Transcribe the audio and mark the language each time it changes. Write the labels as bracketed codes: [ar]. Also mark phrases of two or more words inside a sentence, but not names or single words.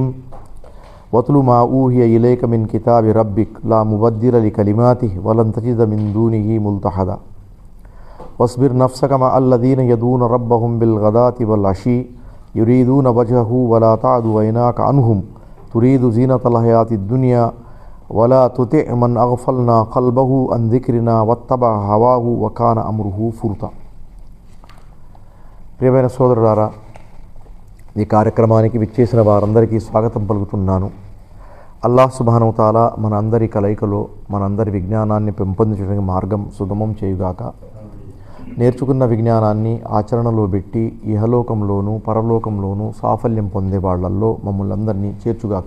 [ar] واتل ما أوحي إليك من كتاب ربك لا مبدل لكلماته ولن تجد من دونه ملتحدا واصبر نفسك مع الذين يدعون ربهم بالغداة والعشي يريدون وجهه ولا تعد عيناك عنهم تريد زينة الحياة الدنيا ولا تطع من أغفلنا قلبه عن ذكرنا واتبع هواه وكان أمره فرطا. [te] ప్రియమైన సోదరులారా, ఈ కార్యక్రమానికి విచ్చేసిన వారందరికీ స్వాగతం పలుకుతున్నాను. అల్లాహ్ [ar] سبحانه تعالى [te] మన అందరి కలయికలో మనందరి విజ్ఞానాన్ని పెంపొందించడానికి మార్గం సుగమం చేయుగాక. నేర్చుకున్న విజ్ఞానాన్ని ఆచరణలో పెట్టి ఇహలోకంలోనూ పరలోకంలోనూ సాఫల్యం పొందే వాళ్ళల్లో మమ్మల్ని అందరినీ చేర్చుగాక.